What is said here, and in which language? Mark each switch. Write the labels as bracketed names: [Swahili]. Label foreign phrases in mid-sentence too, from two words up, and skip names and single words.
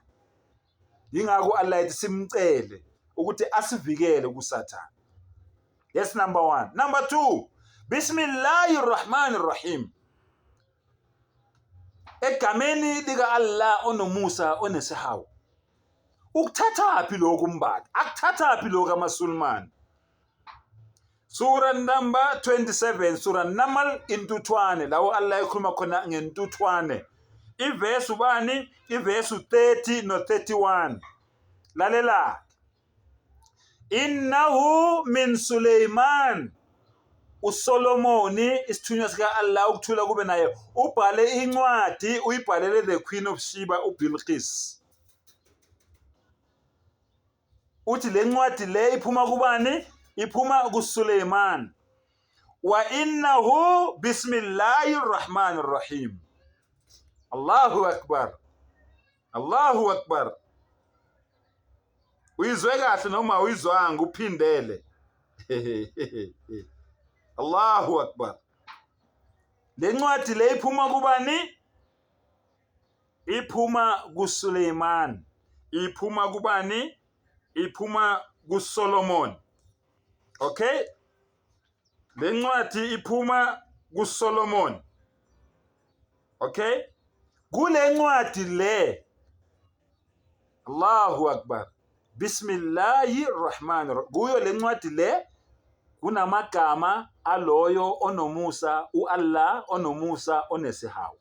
[Zulu] Yingakho Allah ethi simcele ukuthi asivikele kusathane. [English] Yes, number 1. Number 2, [Arabic] بسم الله الرحمن الرحيم. [Zulu] Egameni lika Allah onomusa onesihawu. Ukuthathaphi lokhu Mbatha? Akuthathaphi lokhu amaSulman? Surah number 27, Surah Namal intuthwane, lawo Allah ekhuluma khona ngentuthwane. Iverse ubani? Iverse 30 no 31. [Arabic] Lalela. إنه من سليمان. [Zulu] uSolomoni isithunywa sika Allah ukuthula kube naye ubhale incwadi, uyibhalele [English] the Queen of Sheba [Zulu] uBilqis. Uthi le ncwadi le iphuma kubani? Iphuma kuSuleiman. [Arabic] وإنه بسم الله الرحمن الرحيم. الله أكبر. الله أكبر. [Zulu] Uyizwe kahle noma uyizwanga uphindele. [Arabic] الله أكبر. [Zulu] Le ncwadi le iphuma kubani? Iphuma kuSuleiman. Iphuma kubani? Iphuma kuSolomon. Okay? lencwadi iphuma kuSolomon. Okay, kule ncwadi le, [Arabic] الله أكبر، بسم الله الرحمن الرحيم, [Zulu] kuyo le ncwadi le kunamagama aloyo onomusa, uAllah onomusa onesihawu.